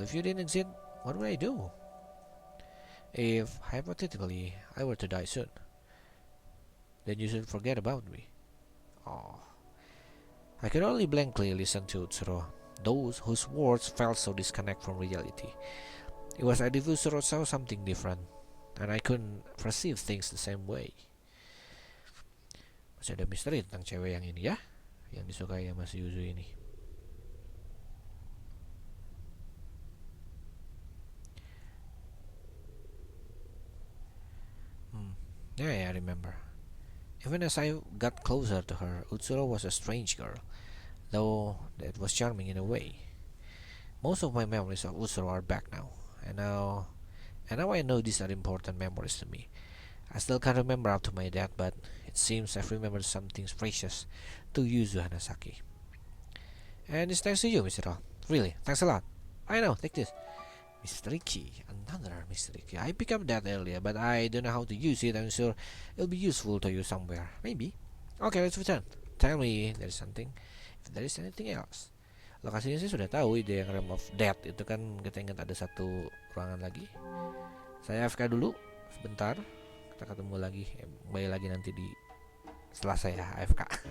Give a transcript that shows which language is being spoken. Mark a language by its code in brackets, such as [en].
[en] If you didn't exist, what would I do? If, hypothetically, I were to die soon, then you should forget about me. Oh. I could only blankly listen to Utsuro, those whose words felt so disconnect from reality. It was as if Utsuro saw something different, and I couldn't perceive things the same way. [id] Masih ada misteri tentang cewek yang ini ya, yang disukai sama si Yuzu ini. [en] Yeah, I remember. Even as I got closer to her, Utsuro was a strange girl, though that was charming in a way. Most of my memories of Utsuro are back now, and now I know these are important memories to me. I still can't remember up to my death, but it seems I've remembered something precious to Yuzu Hanasaki. And it's thanks to you, Mr. Ra. Really, thanks a lot. I know, take this. Mystery key, another mystery key. I picked up that earlier, but I don't know how to use it. I'm sure it'll be useful to you somewhere. Maybe. Okay, let's return. Tell me if there is anything else. [id] Lokasinya sih sudah tahu, ide yang Realm of Death itu kan kita ingat ada satu ruangan lagi. Saya AFK dulu sebentar. Kita ketemu lagi, kembali lagi nanti setelah saya AFK.